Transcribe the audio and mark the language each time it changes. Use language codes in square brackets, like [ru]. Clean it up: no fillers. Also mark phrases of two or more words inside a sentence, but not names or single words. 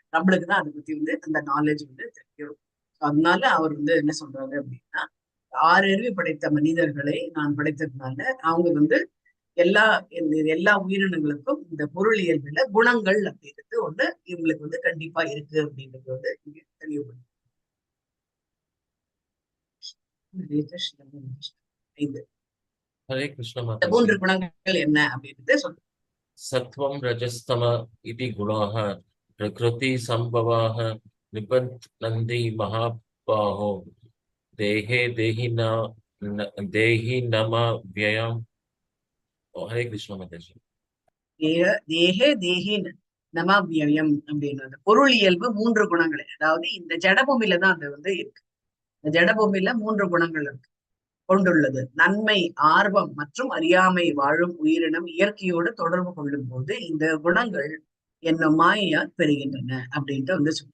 [ta] நம்மளுக்கு தான் அதை பத்தி வந்து அந்த நாலேஜ் வந்து தெரியும். அதனால அவர் வந்து என்ன சொல்றாரு அப்படின்னா, 6 அறிவு படைத்த மனிதர்களை நான் படைத்ததுனால அவங்க வந்து எல்லா உயிரினங்களுக்கும் இந்த பொருள் இயல்புல குணங்கள் அப்படிங்கிறது ஒண்ணு இவங்களுக்கு வந்து கண்டிப்பா இருக்கு அப்படிங்கிறது வந்து இங்க தெளிவுபடுது. [hi] हरे कृष्ण [ta] இந்த [hi] माता 3 जी [ta] குணங்கள் என்ன அப்படின்றது சொல்றேன். [sa] सत्वं रजस्तम इति गुणाः प्रकृति संभवाः निबध्नन्ति महाबाहो देहे देहि नम व्ययम् [hi] हरे कृष्ण माता जी [sa] देहे देहिन नमाव्ययम् [ta] அப்படின்னு அந்த பொருள் இயல்பு 3 குணங்கள், அதாவது இந்த ஜடபூமியில தான் அது வந்து இருக்கு. இந்த ஜடபூமியில 3 குணங்கள் இருக்கு கொண்டுள்ளது. நன்மை, ஆர்வம் மற்றும் அறியாமை வாழும் உயிரினம் இயற்கையோடு தொடர்பு கொள்ளும் போது இந்த குணங்கள் என்னும் மாயையால் பெறுகின்றன அப்படின்ட்டு வந்து சொல்லுவோம்.